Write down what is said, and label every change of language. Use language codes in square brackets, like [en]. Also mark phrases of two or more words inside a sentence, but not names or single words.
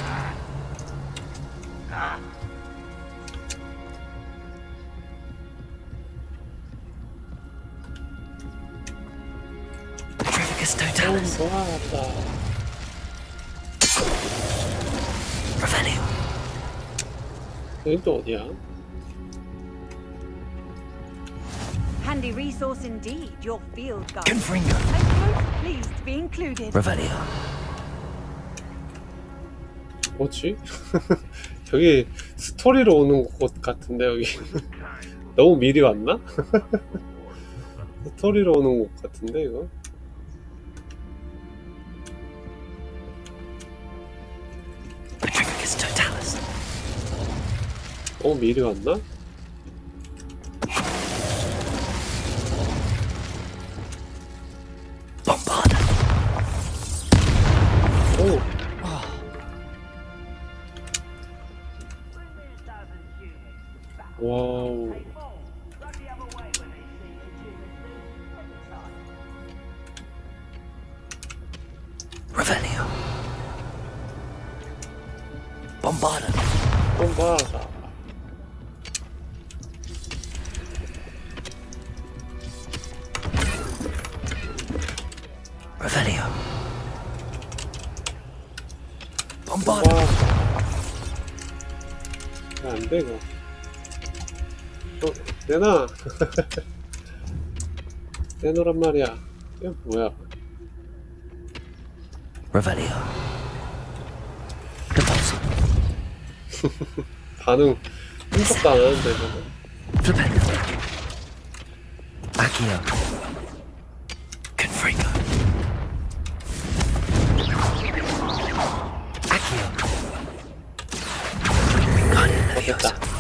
[la] Petrificus totalis. Revelio. [ko] 여긴 또 어디야? [en] Handy resource indeed, your field guide. [la] Confringo. [en] I'm most pleased to be included. [la] Revelio. [ko] 뭐지? 여기 스토리로 오는 곳 같은데 여기 너무 미리 왔나? 스토리로 오는 곳 같은데 이거? [la] Petrificus totalis. [ko] 너무 미리 왔나? [la] Bombard. [ko] 오. 와우. [la] Revelio. Bombarda. bombarda. Revelio. Bombarda. [ko] 안 돼, 이거. 내놔. 내놓으란 말이야. 이거 뭐야? [la] Revelio. [ko] 반응 흠뻑도 안 하는데 저는. [la] Revelio. Accio. Confringo. Accio. [ko] 됐다.